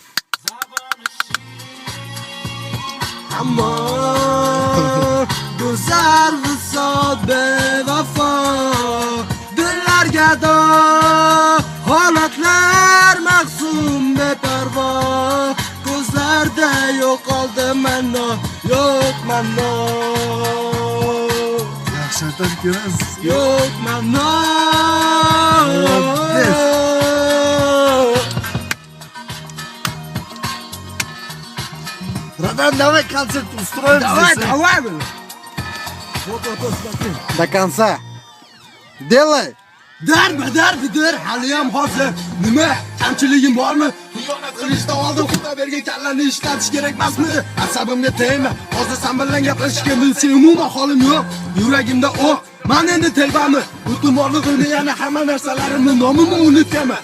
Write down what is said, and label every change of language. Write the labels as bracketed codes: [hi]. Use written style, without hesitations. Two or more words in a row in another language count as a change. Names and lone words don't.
[uz] Ammo go'zal visol bevafo dillarga do holatlar mahzun beparvo ko'zlarda yo'qoldi mano yo'q mano Yaxshi aytadigan. yo'q mano [ru] Братан, давай концерт устроим Давай, здесь. давай. Вот, смотри. До конца. Делай. [uz] Darbidir haliyam hozir. Nima? Kamchiligim bormi? Xiyonat qilishdan oldin Xudo bergan kallani ishlatish kerak emasmidi? Asabimga tegma. Hozir sen bilan gaplashishga bilsam umuman holim yo'q. Yuragimda o'q. Men endi telbami? Butun borlig'imni yana hamma narsalarimni nomimni unutganman.